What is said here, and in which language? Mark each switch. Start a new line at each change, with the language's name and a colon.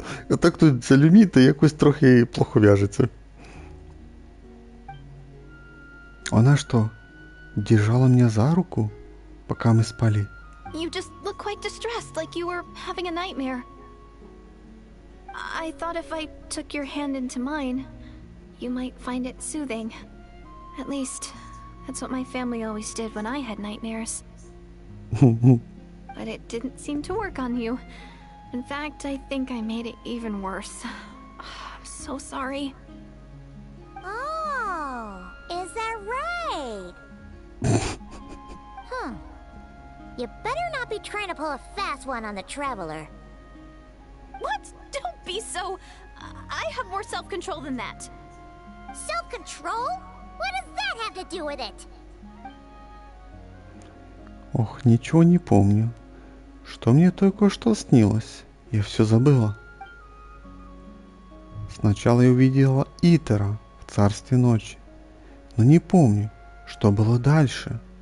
Ukrainian: А так тут ця Люміта якось трохи плохо в'яжеться.
Russian: Она что, держала меня за руку, пока мы спали?
English: You just look quite distressed, like you were having a nightmare. I thought if I took your hand into mine, you might find it soothing. At least, that's what my family always did when I had nightmares. But it didn't seem to work on you. In fact, I think I made it even worse. I'm so sorry. Oh, is that right? You better not be trying to pull a fast one on the traveler. What? Don't be so... I have more self-control than that. Self-control? What does that have to do with it?
Russian: Ох, ничего не помню. Что мне только что снилось? Я все забыла. Сначала я увидела Итера в царстве ночи, но не помню, что было дальше.